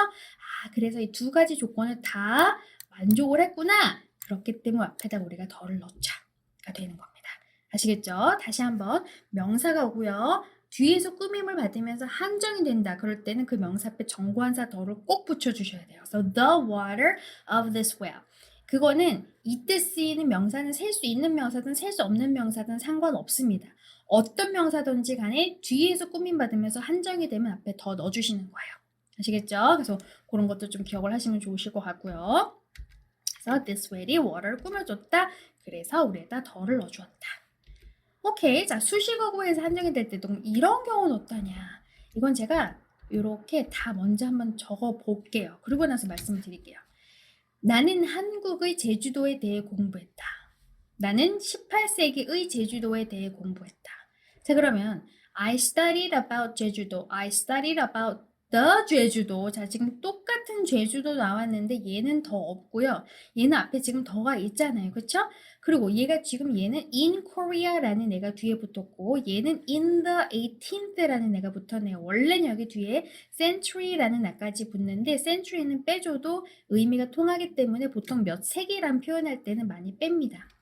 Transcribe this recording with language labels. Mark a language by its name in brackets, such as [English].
[Korean] 아, 그래서 이 두 가지 조건을 다 만족을 했구나. 그렇기 때문에 앞에다 우리가 덜을 넣자가 되는 겁니다. 아시겠죠? 다시 한번 명사가 오고요. 뒤에서 꾸밈을 받으면서 한정이 된다. 그럴 때는 그 명사 앞에 정관사 덜을 꼭 붙여주셔야 돼요. [English] So the water of this well. [Korean] 그거는 이때 쓰이는 명사는 셀 수 있는 명사든 셀 수 없는 명사든 상관없습니다. 어떤 명사든지 간에 뒤에서 꾸밈 받으면서 한정이 되면 앞에 더 넣어주시는 거예요. 아시겠죠? 그래서 그런 것도 좀 기억을 하시면 좋으실 것 같고요. 그래서 this well이 water를 꾸며줬다. 그래서 우리에다 더를 넣어주었다. 오케이. 자, 수식어구에서 한정이 될 때도 이런 경우는 어떠냐. 이건 제가 이렇게 다 먼저 한번 적어 볼게요. 그리고 나서 말씀을 드릴게요. 나는 한국의 제주도에 대해 공부했다. 나는 18세기의 제주도에 대해 공부했다. 자, 그러면 [English] I studied about [Korean] 제주도. [English] I studied about the 제주도. [Korean] 자, 지금 똑같은 제주도 나왔는데 얘는 더 없고요. 얘는 앞에 지금 더가 있잖아요. 그쵸? 그리고 얘가 지금 얘는 in Korea라는 애가 뒤에 붙었고 얘는 in the 18th라는 애가 붙었네요. 원래는 여기 뒤에 century라는 애까지 붙는데 century는 빼줘도 의미가 통하기 때문에 보통 몇 세기란 표현할 때는 많이 뺍니다.